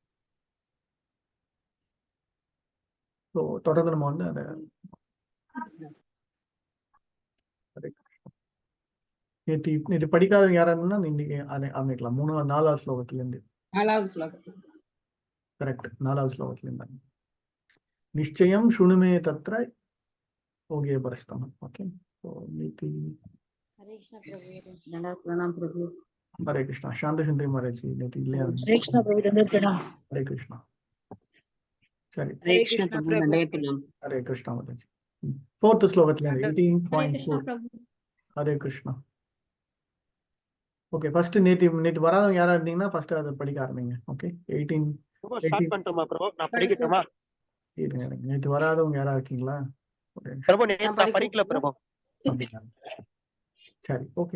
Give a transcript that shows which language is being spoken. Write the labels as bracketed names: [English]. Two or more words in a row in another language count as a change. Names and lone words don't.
[Tamil] தொடர்ந்து நம்ம வந்து அந்த நேற்று படிக்காதவங்க யாருன்னா இன்னைக்கு ஆரம்பிக்கலாம். 4வது ஸ்லோகத்துல இருந்து. 4வது ஸ்லோகத்துல கரெக்ட். 4வது ஸ்லோகத்துல இருந்தாங்க. [Sanskrit] निश्चयं शुणुमे तत्र [Tamil] ஓகே பரஸ்தம். [Hindi] ஓகே हरे कृष्णा शांत सुंदरी महाराज जी ने இல்லையா? हरे कृष्णा प्रभु दंडवत हरे कृष्णा சரி हरे कृष्णा महाराज जी 4th ஸ்லோகத்துல 18.4 हरे कृष्णा. [English] okay first [Tamil] நேத்து வராதவங்க யாரா இருந்தீங்கன்னா ஃபர்ஸ்ட் அதை படிக்க ஆரம்பிங்க. ஓகே 18 ஸ்டார்ட் பண்ணிட்டோமா ப்ரோ? நான் படிக்கட்டுமா? நேத்து வராதவங்க யாரா இருக்கீங்களா? பிரபு நான் படிக்கல பிரபு. சரி ஓகே.